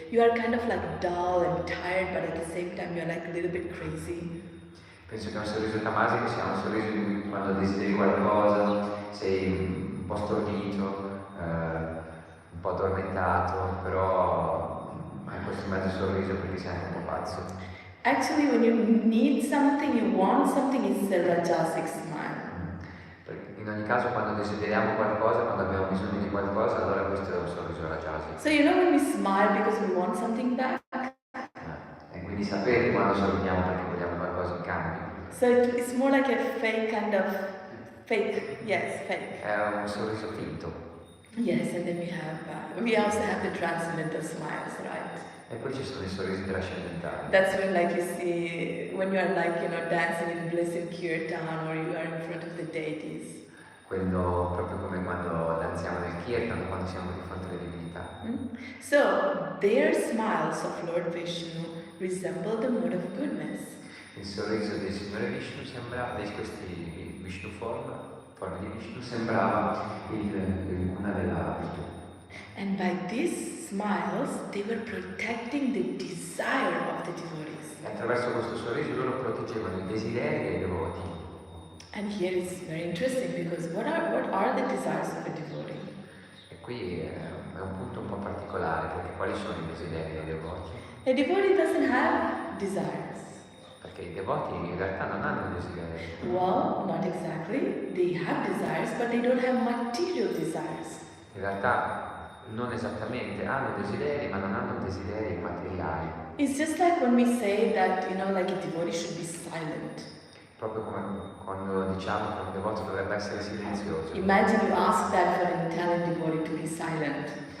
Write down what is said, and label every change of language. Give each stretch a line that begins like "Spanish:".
English: You are kind of dull and tired, but at the same time you're a little bit crazy.
Italian: Penso che un sorriso tamasico sia un sorriso in cui quando desideri qualcosa sei un po' stordito, un po' addormentato, però hai questo mezzo sorriso perché sei anche un po' pazzo.
English: Actually, when you need something, you want something, it's a rajasic smile.
Italian: In ogni caso, quando desideriamo qualcosa, quando abbiamo bisogno di qualcosa, allora questo è un sorriso rajasico.
English: So when we smile because we want something back.
Italian: E quindi sapete quando sorridiamo perché vogliamo qualcosa in cambio.
English: So it's more like a fake kind of fake.
Italian: È un sorriso finto.
English: Yes, and then we also have the transcendental smiles, right?
Italian: E poi ci sono i sorrisi trascendentali.
English: That's when you see, when you are dancing in bliss in kirtan, or you are in front of the deities.
Italian: Quello proprio come quando danziamo nel kirtan, quando siamo di fronte alle divinità.
English: So, their smiles of Lord Vishnu resemble the mode of goodness.
Italian: Il sorriso del Signore Vishnu sembrava, di questi Vishnu forme di Vishnu, sembrava una della virtù.
English: And by these smiles, they were protecting the desire of the devotees.
Italian: E attraverso questo sorriso loro proteggevano i desideri dei devoti.
English: And here it's very interesting because what are the desires of a devotee?
Italian: E qui è un punto un po' particolare, perché quali sono i desideri dei devoti?
English: A devotee doesn't have desires.
Italian: Perché i devoti in realtà non hanno desideri.
English: Well, not exactly. They have desires, but they don't have material desires.
Italian: In realtà non esattamente, hanno desideri, ma non hanno desideri materiali.
English: It's just like when we say that, a devotee should be silent.
Italian: Proprio come quando diciamo che un devoto dovrebbe essere silenzioso.
English: Imagine you ask that for an Italian devotee to be silent.